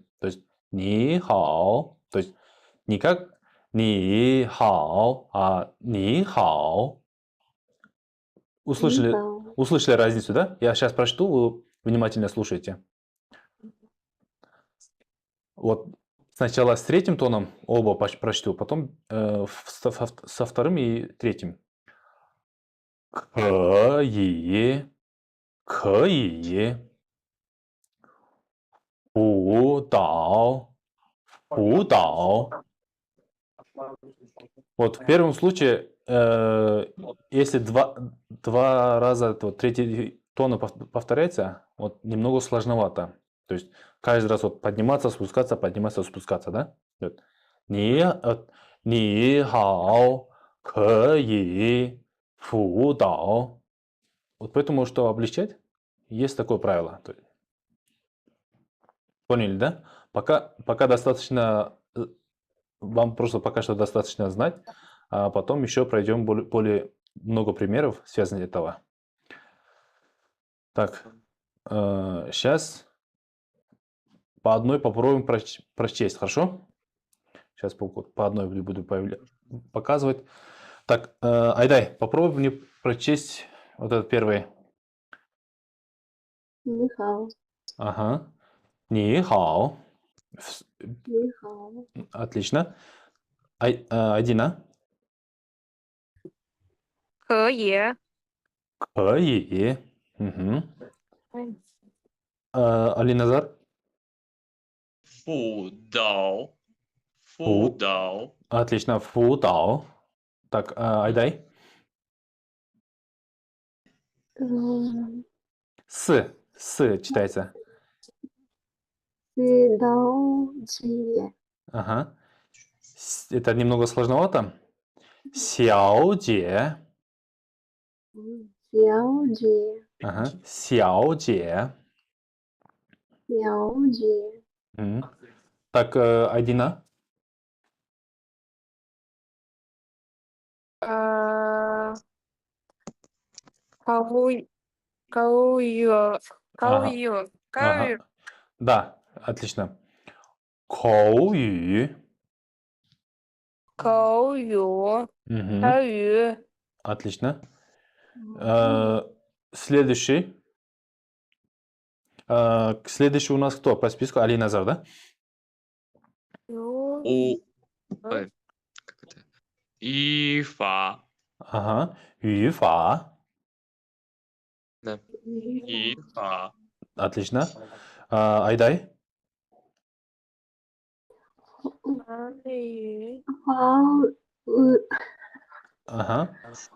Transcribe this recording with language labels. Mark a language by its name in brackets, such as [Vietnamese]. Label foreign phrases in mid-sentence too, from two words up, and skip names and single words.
[Russian] То есть [Chinese] 你好, [Russian] то есть не как [Chinese] 你好, [Russian] а [Chinese] 你好. [Russian] Услышали, [Chinese] Нихао. [Russian] услышали разницу, да? Я сейчас прочту, вы внимательно слушайте. Вот сначала с третьим тоном оба прочту, потом со вторым и третьим. [Chinese] 可以，可以，辅导，辅导。 [Russian] Вот в первом случае, если два раза вот, третий тон повторяется, вот немного сложновато. То есть каждый раз вот подниматься, спускаться, да? Вот. [Chinese] 你好，可以辅导. [Russian] Вот поэтому, что облегчать, есть такое правило. Поняли, да? Пока достаточно, вам просто пока что достаточно знать, а потом еще пройдем более много примеров, связанных с этого. Так, сейчас по одной попробуем прочесть, хорошо? Сейчас по одной буду показывать. Так, Айдай, попробуй мне прочесть вот этот первый. [Chinese] 你好， Ага. 你好. 你好， [Russian] Отлично. Айдина. [Chinese] 可以。可以. Мгм. 嗯 [Russian] Алиназар. [Chinese] 辅导，辅导， [Russian] Отлично. 辅导. Так, Айдай. 嗯， С читается. [Chinese] 道歉， [Russian] Ага. Это немного сложновато. [Chinese] 小姐. 小姐， Ага. 小姐. 小姐， [Russian] Мгм. Так, Айдина. [Chinese] 高高语高 [Russian] Ага. [Chinese] 语高 [Russian] Ага. [Chinese] 语 [Russian] Да, отлично. [Chinese] 口语. 口语 Мгм. 口语 [Russian] Отлично. Следующий. Следующий у нас кто по списку? Алиназар, да? [Chinese] 有 [Russian] у, как это? [Chinese] 语法， Ага. 语法. да, 语法， [Russian] Отлично. Айдай. [Chinese] 法语华 [Russian] Ага.